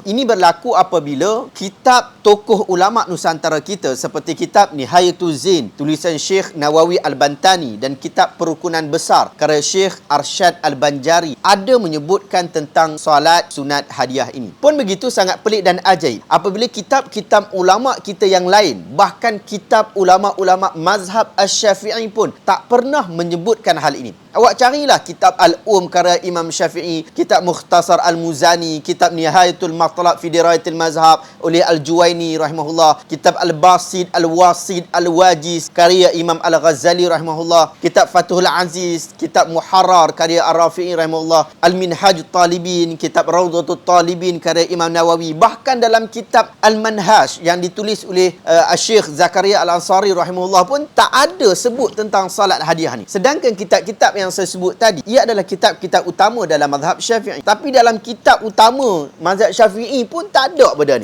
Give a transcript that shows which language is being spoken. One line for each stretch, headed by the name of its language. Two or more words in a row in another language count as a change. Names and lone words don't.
Malay: Ini berlaku apabila kitab tokoh ulama Nusantara kita seperti kitab Nihayatul Zain, tulisan Syekh Nawawi Al-Bantani dan kitab Perukunan Besar karya Syekh Arsyad Al-Banjari ada menyebutkan tentang solat sunat hadiah ini. Pun begitu sangat pelik dan ajaib apabila kitab-kitab ulama kita yang lain, bahkan kitab ulama-ulama mazhab Asy-Syafi'i pun tak pernah menyebutkan hal ini. Awak carilah kitab Al-Karya Imam Syafi'i, kitab Mukhtasar Al-Muzani, kitab Nihayatul Matlab fi Dirayatil Mazhab oleh Al-Juwaini rahimahullah, kitab Al-Basid, Al-Wasid, Al-Wajiz karya Imam Al-Ghazali rahimahullah, kitab Fathul Aziz, kitab Muharrar karya Ar-Rafi'i rahimahullah, Al-Minhaj Talibin, kitab Rawdatul Talibin karya Imam Nawawi, bahkan dalam kitab Al-Manhaj yang ditulis oleh Syekh Zakaria Al-Ansari rahimahullah pun tak ada sebut tentang salat hadiah ni. Sedangkan kitab-kitab yang saya sebut tadi, ia adalah kitab-kitab utama dalam mazhab Syafi'i. Tapi dalam kitab utama mazhab Syafi'i pun tak ada benda ni.